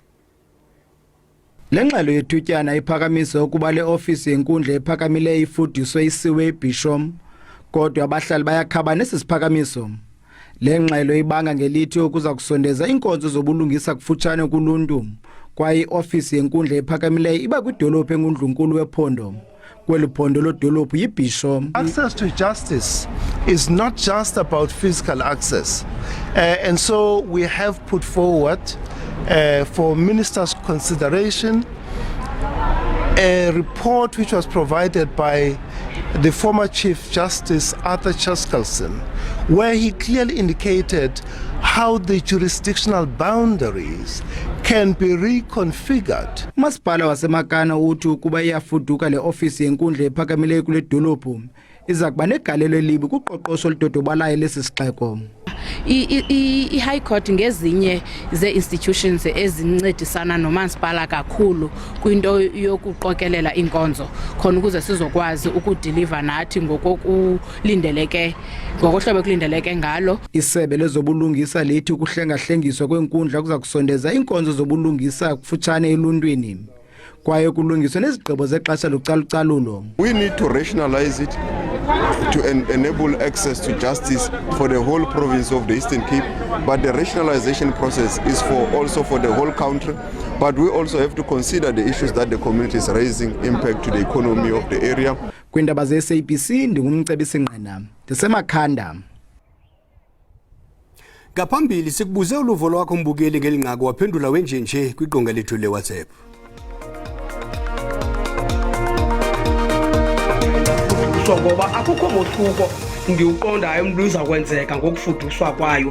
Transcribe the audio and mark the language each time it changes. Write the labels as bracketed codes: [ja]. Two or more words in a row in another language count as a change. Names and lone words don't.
[xh] Le ngxelo yethutyana iphakamisa ukuba le ofisi yenkundla ephakamileyo ifuduswe iswebhisho kodwa abahlali bayakhaba nesi siphakamiso. Le ngxelo ibanga ngelithi ukuza kusondeza inkonzo zobulungisa kufutshane kuluntu kwaye iofisi yenkundla ephakamileyo iba kwidolophu engundlunkulu wephondo. Kweli phondo lodolophu yibhisho. [en] Access to justice is not just about physical access, and so we have put forward for ministers' consideration a report which was provided by the former Chief Justice Arthur Chaskalson, where he clearly indicated how the jurisdictional boundaries can be reconfigured. [xh] Masipala wasemakana uthi ukuba iyafuduka le ofisi yenkundla ephakamileyo kule dolophu iza kuba negalelo elibi kuqoqosho oludodobalayo lesi sixeko. I-High Court ngezinye ze-institutions ezincedisana nomasipala kakhulu kwinto yokuqokelela inkonzo khona ukuze sizokwazi ukudeliver nathi ngokokulindeleke ngokohlobo kulindeleke ngalo. Isebe lezobulungisa lithi ukuhlengahlengiswa kwenkundla kuza kusondeza inkonzo zobulungisa kufutshane eluntwini kwaye kulungiswa nezigqibo zexesha localucalulo. [en] We need to rationalize it to enable access to justice for the whole province of the Eastern Cape, but the rationalization process is also for the whole country, but we also have to consider the issues that the community is raising, impact to the economy of the area. [xh] Kwindaba ze-SABC ndingumcebisi ngqina ndisemakhanda. Ngaphambili sikubuze uluvo lwakho mbukeli ngelinqaku waphendula wenjenje kwiqonga lethu leWhatsApp. [zu] Ngoba akukho mohluko ngiuqondayo umuntu uzakwenzeka ngokufuduswa kwayo.